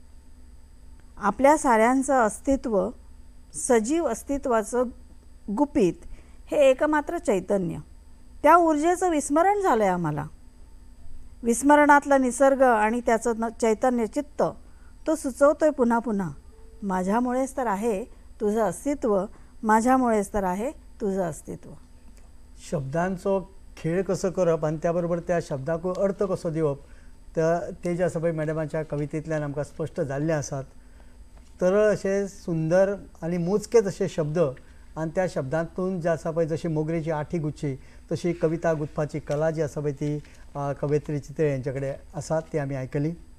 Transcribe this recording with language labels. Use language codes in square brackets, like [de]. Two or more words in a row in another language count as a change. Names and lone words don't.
[mr] आपल्या साऱ्यांचं अस्तित्व, सजीव अस्तित्वाचं गुपित हे एकमात्र चैतन्य, त्या ऊर्जेचं विस्मरण झालं आहे आम्हाला. विस्मरणातला निसर्ग आणि त्याचं चैतन्य चित्त तो सुचवतोय पुन्हा पुन्हा, माझ्यामुळेच तर आहे तुझं अस्तित्व, माझ्यामुळेच तर आहे तुझं अस्तित्व. [kok] शब्दांचो खेळ कसो करप आनी त्या बरोबर त्या शब्दाक अर्थ कसो दिवप, ते जे आसा पळय मॅडमाच्या कवितेंतल्यान आमकां स्पश्ट जाल्ले आसात. तरळ अशे सुंदर आनी मोजकेच अशे शब्द आनी त्या शब्दांतून जे आसा पळय जशी मोगरेची आठी गुच्छी तशी कविता गुंथपाची कला जी आसा पळय ती कवयित्री चितळे यांचे कडेन आसात, ती आमी आयकली.